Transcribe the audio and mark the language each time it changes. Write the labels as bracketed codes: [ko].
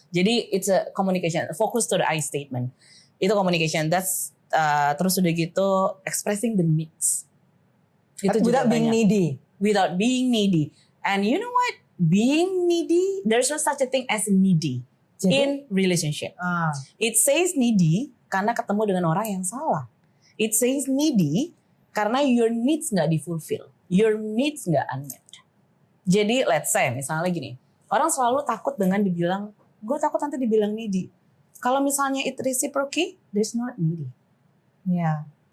[en] Jadi it's a communication, focus to the I statement. [id] Itu communication. That's terus udah gitu [en] expressing the needs. [id] Itu juga [en] Without being [id] banyak. [en] needy. Without being needy. And you know what? Being needy, there's no such a thing as needy [id] Jadi? [en] in relationship. It says needy [id] karena ketemu dengan orang yang salah. [en] It says needy karena your needs [id] nggak difulfill, [en] your needs nggak unmet. [id] Jadi [en] let's say [id] misalnya gini, orang selalu takut dengan dibilang, gue takut nanti dibilang needy. Kalau misalnya [en] it reciprocate, there's not needy. Yeah.